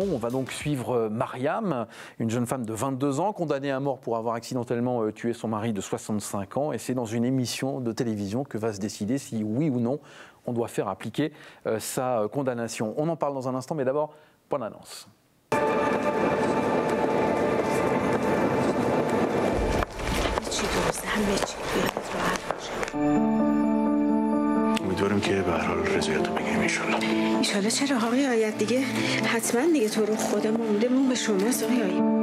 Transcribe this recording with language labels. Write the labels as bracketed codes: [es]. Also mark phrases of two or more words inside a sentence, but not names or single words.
[fr] On va donc suivre Mariam, une jeune femme de 22 ans, condamnée à mort pour avoir accidentellement tué son mari de 65 ans. Et c'est dans une émission de télévision que va se décider si oui ou non on doit faire appliquer sa condamnation. On en parle dans un instant, mais d'abord, bonne annonce. [fa] امیدوارم که به هر حال رضایتو بگیریم انشالله. انشالله چرا آقای آید دیگه حتما دیگه تو رو خدا موندمون به شماست آقای آید.